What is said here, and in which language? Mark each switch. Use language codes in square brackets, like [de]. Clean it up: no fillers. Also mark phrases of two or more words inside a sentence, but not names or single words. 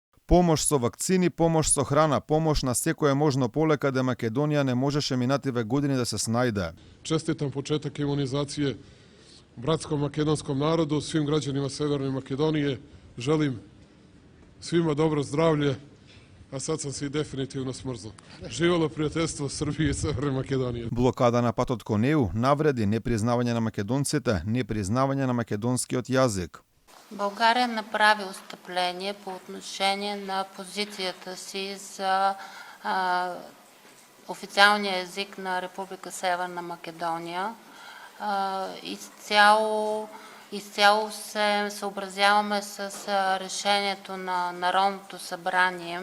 [mk] Помош со вакцини, помош со храна, помош на секое можно поле каде Македонија не можеше минативе години да се снајде. [sr] Čestitam početak imunizacije bratskom makedonskom narodu, svim građanima Severne Makedonije. Želim svima dobro zdravlje, a sad sam se i definitivno smrzao. Živelo prijateljstvo Srbije i Severne Makedonije. [mk] Блокада на патот кон ЕУ навреди непризнавање на македонците, непризнавање на македонскиот јазик. [bg] България направи отстъпление по отношение на позицията си за официалния език на Република Северна Македония. Изцяло се съобразяваме с решението на Народното събрание.